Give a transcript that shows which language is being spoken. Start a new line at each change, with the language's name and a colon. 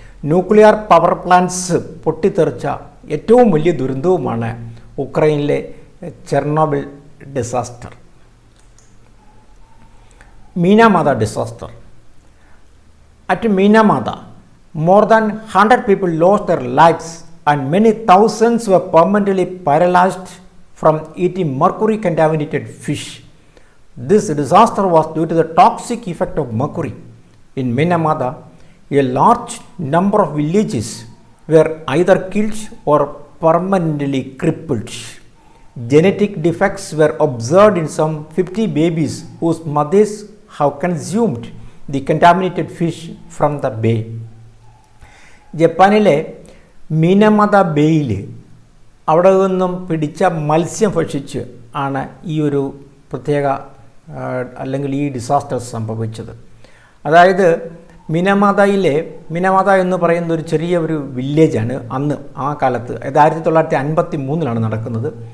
Malayalam: Nuclear power plants പൊട്ടിത്തെറിച്ച ഏറ്റവും വലിയ ദുരന്തവുമാണ് ഉക്രൈനിലെ Chernobyl disaster. മീനാമാത disaster.
English: At Meenamada, more than 100 people lost their lives and many thousands were permanently paralyzed from eating mercury-contaminated fish. This disaster was due to the toxic effect of mercury. In Meenamada, a large number of villages were either killed or permanently crippled. Genetic defects were observed in some 50 babies whose mothers have consumed the contaminated fish from the bay.
Malayalam: ജപ്പാനിലെ മീനമത ബേയിൽ അവിടെ നിന്നും പിടിച്ച മത്സ്യം ഭക്ഷിച്ച് ആണ് ഈ ഒരു പ്രത്യേക അല്ലെങ്കിൽ ഈ ഡിസാസ്റ്റർ സംഭവിച്ചത്. അതായത് മീനമാത എന്ന് പറയുന്ന ഒരു ചെറിയ ഒരു വില്ലേജാണ് അന്ന് ആ കാലത്ത്, അത് 1953 നടക്കുന്നത്.